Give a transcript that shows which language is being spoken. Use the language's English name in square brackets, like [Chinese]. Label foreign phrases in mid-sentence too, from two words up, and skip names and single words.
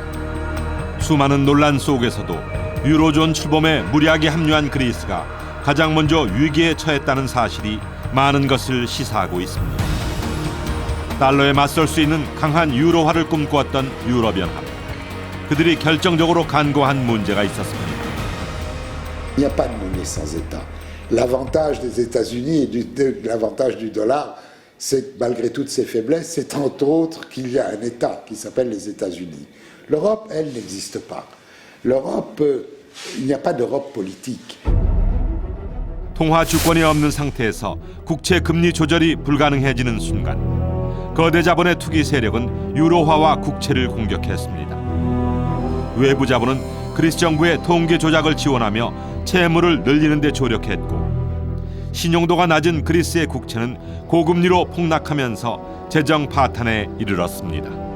[Korean] 수많은 논란 속에서도 유로존 출범에 무리하게 합류한 그리스가 가장 먼저 위기에 처했다는 사실이 많은 것을 시사하고 있습니다. 달러에 맞설 수 있는 강한 유로화를 꿈꾸었던 유럽연합. 그들이 결정적으로 간과한 문제가 있었습니다. [French] Il n'y a pas de monnaie sans État. L'avantage des États-Unis et l'avantage du dollar, c'est que malgré toutes ses faiblesses, c'est entre autres qu'il y a un État qui s'appelle les États-Unis. L'Europe, elle, n'existe pas. L'Europe, il n'y a pas d'Europe politique. [Korean] 통화 주권이 없는 상태에서 국채 금리 조절이 불가능해지는 순간 거대 자본의 투기 세력은 유로화와 국채를 공격했습니다. 외부 자본은 그리스 정부의 통계 조작을 지원하며 채무를 늘리는 데 조력했고 신용도가 낮은 그리스의 국채는 고금리로 폭락하면서 재정 파탄에 이르렀습니다.